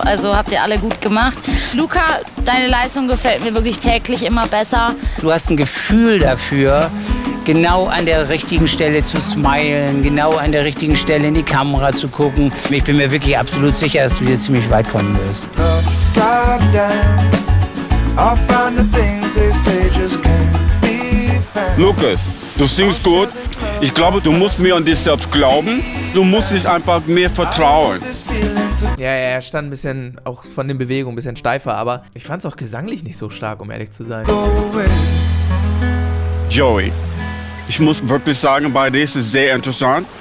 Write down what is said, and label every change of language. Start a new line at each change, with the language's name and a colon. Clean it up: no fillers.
German: Also habt ihr alle gut gemacht. Luca, deine Leistung gefällt mir wirklich täglich immer besser. Du hast ein Gefühl dafür, genau an der richtigen Stelle zu smilen, genau an der richtigen Stelle in die Kamera zu gucken. Ich bin mir wirklich absolut sicher, dass du hier ziemlich weit kommen wirst.
English: Upside down, I'll find the things they say just can't be found.
German: Lukas, du singst gut. Ich glaube, du musst mehr an dich selbst glauben. Du musst dich einfach mehr vertrauen.
English: This feeling
German: Ja, er stand ein bisschen, auch von den Bewegungen ein bisschen steifer, aber ich fand es auch gesanglich nicht so stark, um ehrlich zu sein. Joey, ich muss wirklich sagen, bei dir ist es sehr interessant.